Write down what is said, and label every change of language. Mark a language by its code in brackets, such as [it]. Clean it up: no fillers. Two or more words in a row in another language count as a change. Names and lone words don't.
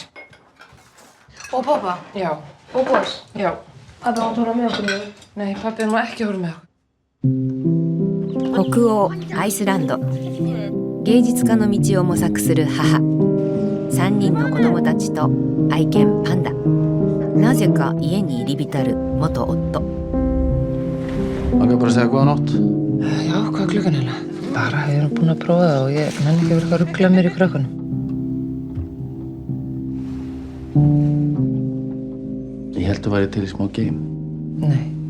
[is] Og pappa? Já. Og boss? Já. Pappi átt að horfa með okkur? Nei, pappi má ekki horfa með okkur. [ja] 北欧アイスランド、芸術家の道を模索する母、3人の子供たちと愛犬パンダ、なぜか家に入り浸る元夫。 [is] Maður bara að segja góða nótt. Já, hvað er klukkan eiginlega? Bara, ég er búin að prófa það og ég nenni ekki verið að ruggla mér í krökkunum. Ég held að væri til í smá game. Nei.